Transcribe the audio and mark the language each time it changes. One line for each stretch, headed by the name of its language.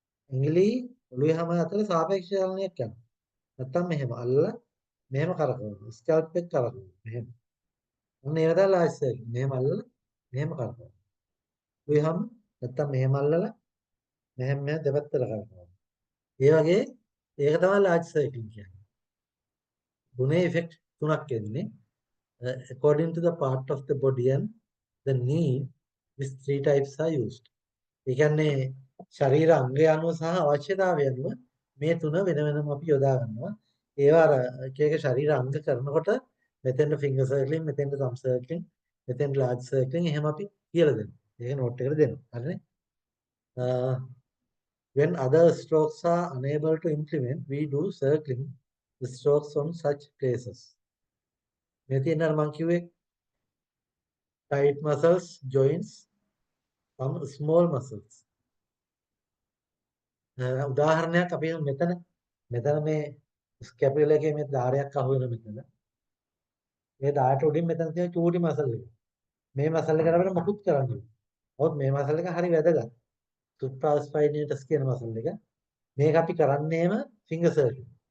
Sinhala: ඇඟිලි ඔළුවේ හැම අතර සාපේක්ෂ චලනයක් යනවා. නැත්තම් මෙහෙම අල්ලලා මෙහෙම කරකවනවා. ස්කැල්ප් එක කරකවනවා. මෙහෙම. ඔන්න ඒක තමයි ලාර්ජ් සර්ක්ලින්. මෙහෙම අල්ලලා මෙහෙම කරකවනවා. ඔළුවේ හැම නැත්තම් මෙහෙම අල්ලලා මෙහෙම දෙපැත්තට කරකවනවා. ඒ වගේ ඒක තමයි ලාර්ජ් සර්ක්ලින් කියන්නේ. ගුණේ ඉෆෙක්ට් තුනක් එන්නේ.
English: According to the part of the body and the need, these three types are used.
Sinhala: ඒ කියන්නේ ශරීර අංගය අනුව සහ අවශ්‍යතාවය අනුව මේ තුන වෙන වෙනම අපි යොදා ගන්නවා. ඒවා අර එක එක ශරීර අංග කරනකොට මෙතෙන්ට ෆිංගර් සර්ක්ලින්, මෙතෙන්ට තම් සර්ක්ලින්, මෙතෙන්ට ලාර්ජ් සර්ක්ලින් එහෙම අපි කියලා දෙනවා. ඒක නෝට් එකට දෙනවා. හරිනේ?
English: When other strokes are unable to implement, we do circling the strokes on such places.
Sinhala: මේ තියෙන අර මං කිව්වේ
English: tight muscles, joints, some small muscles.
Sinhala: උදාහරණයක් අපි මෙතන මේ ස්කැපුලා එකේ මේ ධාරයක් අහු වෙන මෙතන. මේ ධාරයට උඩින් මෙතන තියෙන චූටි මසල් එක. මේ මසල් එකට අපිට මොකුත් කරන්න බෑ. නමුත් මේ මසල් එක හරි වැදගත්. සුප්‍රාස්පයිනේටස් කියන මසල් එක. මේක අපි කරන්නේම ෆිංගර් සර්කින්.